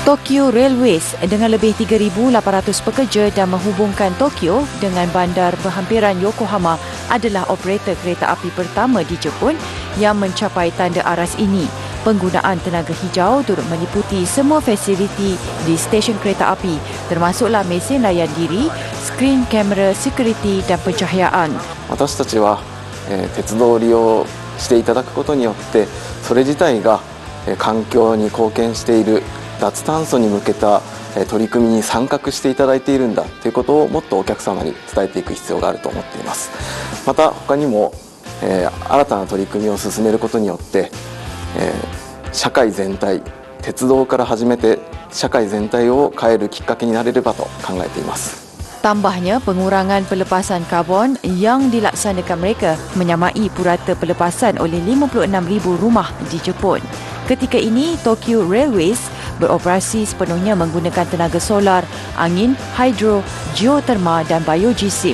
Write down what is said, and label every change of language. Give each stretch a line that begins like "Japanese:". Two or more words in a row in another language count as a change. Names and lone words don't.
Malay: Tokyo Railways dengan lebih 3,800 pekerja dan menghubungkan Tokyo dengan bandar berhampiran Yokohama adalah operator kereta api pertama di Jepun yang mencapai tanda aras ini. Penggunaan tenaga hijau turut meliputi semua fasiliti di stesen kereta api, termasuklah mesin layan diri, skrin kamera sekuriti dan pencahayaan.
Japanese: 私たちは、鉄道を利用していただくことによってそれ自体が、環境に貢献している脱炭素に向けた取り組みに参画していただいているんだということをもっとお客様に伝えていく必要があると思っています。また他にも、新たな取り組みを進めることによって、社会全体、鉄道から始めて社会全体を変えるきっかけになれればと考えています。
Malay: Tambahnya, pengurangan pelepasan karbon yang dilaksanakan mereka menyamai purata pelepasan oleh 56,000 rumah di Jepun. Ketika ini, Tokyo Railways beroperasi sepenuhnya menggunakan tenaga solar, angin, hidro, geoterma dan biogeosim.